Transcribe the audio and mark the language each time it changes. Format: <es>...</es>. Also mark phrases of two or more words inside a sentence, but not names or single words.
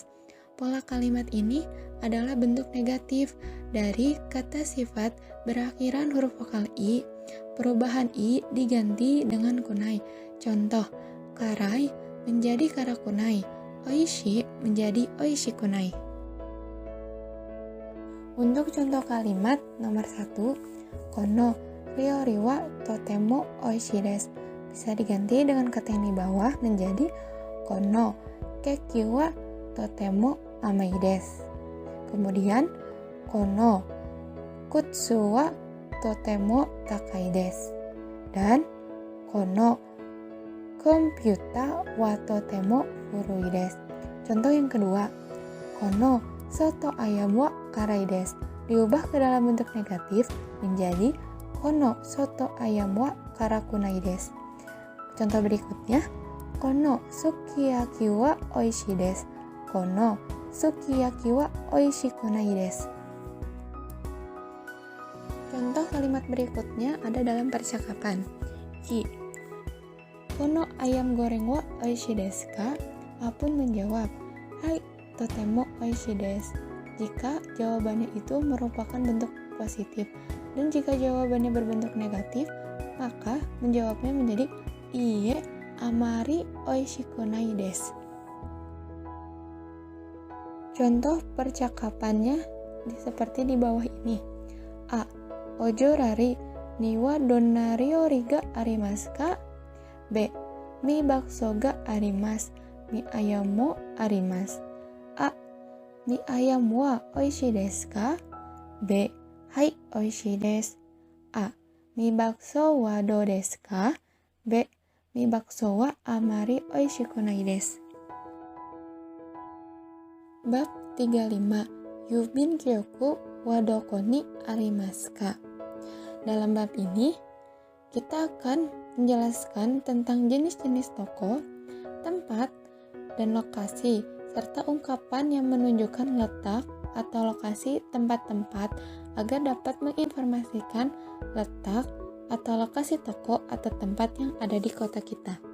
<id>Pola kalimat ini adalah bentuk negatif dari kata sifat berakhiran huruf vokal i. Perubahan i diganti dengan kunai. Contoh, karai menjadi karakunai, oishi menjadi</id> <ja>おいしくない.</ja> <id>Untuk contoh kalimat nomor 1,</id> <ja>この料理はとてもおいしいです</ja> <id>bisa diganti dengan kata yang di bawah menjadi</id> <ja>このケーキはとても甘いです. Kemudian この靴はとても高いです dan このコンピュータはとても古いです.</ja> <id>Contoh yang kedua,</id> <ja>このソトアヤムは辛いです</ja> <id>diubah ke dalam bentuk negatif menjadi</id> <ja>このソトアヤムは辛くないです.</ja> <id>Contoh berikutnya,</id> <ja>このすき焼きはおいしいです. このすき焼きはおいしくないです.</ja> <id>Contoh kalimat berikutnya ada dalam percakapan.</id> <ja>Ki, このアヤムゴレンはおいしいですか?</ja> <id>Apun menjawab, hai,</id> <ja>とてもおいしいです.</ja> <id>Jika jawabannya itu merupakan bentuk positif dan jika jawabannya berbentuk negatif, maka menjawabnya menjadi</id> <ja>いいえあまりおいしくないです.</ja> <id>Contoh percakapannya seperti di bawah ini.</id> <ja>A, オジョラリにはどんな料理がありますか? B, ミーバクソがあります、ミーアヤムもあります. A, ミーアヤムはおいしいですか? B, はいおいしいです. A, ミーバクソはどうですか? B, ミーバクソはあまりおいしくないです. Bab 35, 郵便局はどこにありますか?</ja> <id>Dalam bab ini, kita akan menjelaskan tentang jenis-jenis toko, tempat, dan lokasi, serta ungkapan yang menunjukkan letak atau lokasi tempat-tempat agar dapat menginformasikan letak atau lokasi toko atau tempat yang ada di kota kita.</id>